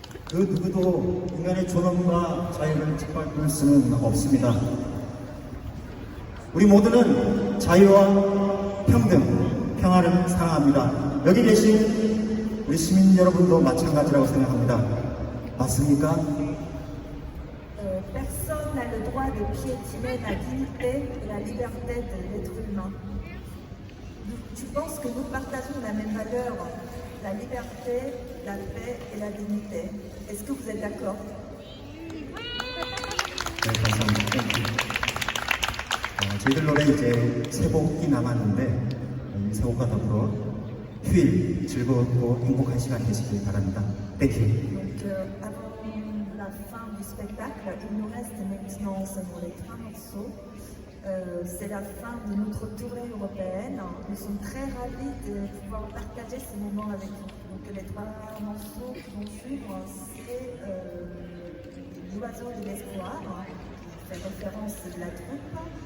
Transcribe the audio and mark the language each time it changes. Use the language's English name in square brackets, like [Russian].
[Korean] 그 누구도 인간의 존엄과 자유를 짓밟을 수는 없습니다. 우리 모두는 자유와 평등, 평화를 사랑합니다. 여기 계신 우리 시민 여러분도 마찬가지라고 생각합니다. 맞습니까? [French] Personne n'a le droit de piétiner la dignité et la liberté de l'être humain. Tu penses que nous partageons la même valeur, la liberté, la paix et la dignité. Est-ce que vous êtes d'accord? [Korean] 네, 감사합니다. 저희들 노래 이제 세 곡이 남았는데 이 세 곡과 더불어 휴일 즐겁고 행복한 시간 되시길 바랍니다. [English] Thank you. [French] Donc, avant la fin du spectacle, il nous reste maintenant seulement les 3 morceaux. C'est la fin de notre tournée européenne. Nous sommes très ravis de pouvoir partager ce moment avec vous. Donc, les 3 morceaux qui vont suivre, c'est L'oiseau de l'espoir, qui fait référence de la troupe.